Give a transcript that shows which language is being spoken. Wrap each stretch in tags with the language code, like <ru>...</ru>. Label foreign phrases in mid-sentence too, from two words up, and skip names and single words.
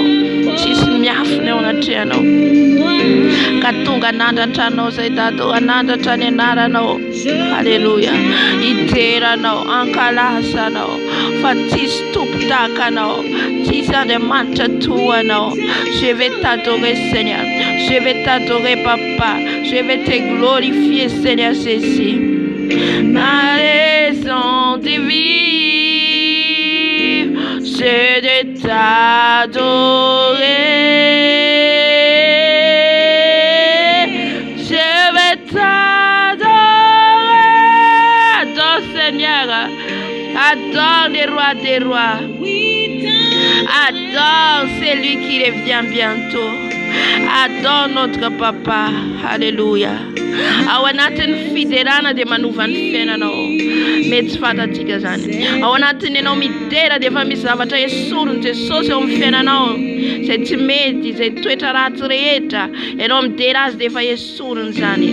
<mg>Tsisy miafina eo anatrehanao. Ka tonga anandratra anao zay Dada, anandratra ny anaranao. Halleluja. Iteranao, ankalazanao fa tsisy tompo tahaka anao, tsisy Andriamanitra toa anao.</mg> <fr>Je vais t'adorer Seigneur, je vais t'adorer Papa, je vais te glorifier Seigneur Jésus. Ma raison de vivre, c'est de t'adorer. Je vais t'adorer. Adore Seigneur, adore le roi des rois, adore celui qui revient bientôt. Adore notre Papa. Alléluia.</fr> <mg>Ao anatin'ny fiderana dia manova ny fiainanao. Mety tsy fantatsika zany. Ao anatiny ianao midera dia efa misy zavatra esoriny Jesosy eo amin'ny fiainanao. Izay tsy mety, izay toetra ratsy rehetra, ianao midera azy dia efa esoriny zany.</mg>